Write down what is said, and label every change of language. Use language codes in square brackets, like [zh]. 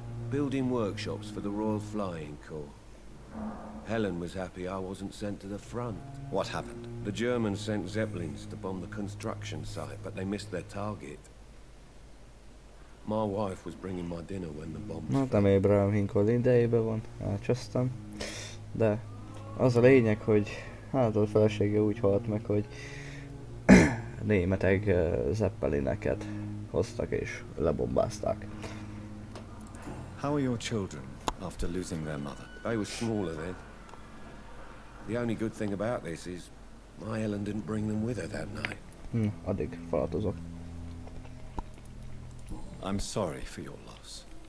[en] Building workshops for the Royal Flying Corps. Helen was happy I wasn't sent to the front. What happened? The Germans sent Zeppelins to bomb the construction site, but they missed their target. My wife was bringing my dinner when the bomb was... [hu] Nem Abraham Lincoln idejében van, elcsesztem. De az a lényeg, hogy hát a felesége úgy halt meg, hogy németek zeppelineket hoztak és lebombázták. [en] How are your children after losing their mother? They were smaller then. The only good thing about this is my Helen didn't bring them with her that night. [hu] Addig falatozok. [en] I'm sorry for your loss.